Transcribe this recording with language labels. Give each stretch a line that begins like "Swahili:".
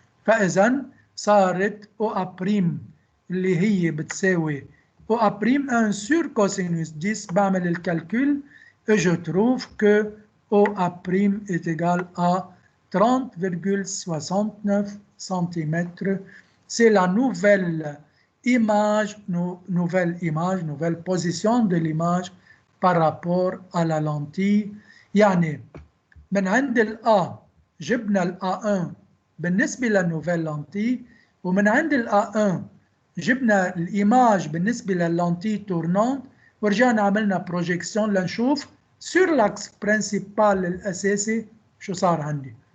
Arabic: فاذا صارت OA' اللي هي بتساوي OA'1
French: sur cosinus 10.
Arabic: بعمل الكالكول
French: et je trouve que OA' est égal à 30,69 cm. C'est la nouvelle image, nouvelle position de l'image par rapport à la lentille.
Arabic: يعني من عند الA جبنا الA1 بالنسبة للنوفيل لانتي، ومن عند الA1 جبنا الإيماج بالنسبة لللانتي تورنانت، ورجعنا عملنا بروجيكسيون لنشوف سور لاكس برينسيبال الأساسي شو صار عندي.